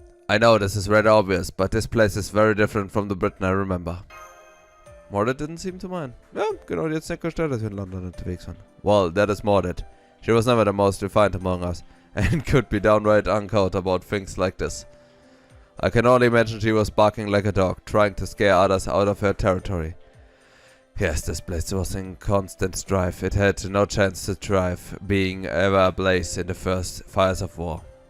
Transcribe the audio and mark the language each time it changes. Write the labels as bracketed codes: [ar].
[en] I know this is rather obvious, but this place is very different from the Britain I remember. Mordred didn't seem to mind. [de] Ja, genau, die hat's nicht gestört, dass wir in London unterwegs waren. [en] Well, that is Mordred. She was never the most refined among us, and could be downright uncouth about things like this. I can only imagine she was barking like a dog, trying to scare others out of her territory. Yes, this place was in constant strife. It had no chance to thrive, being ever ablaze in the first fires of war.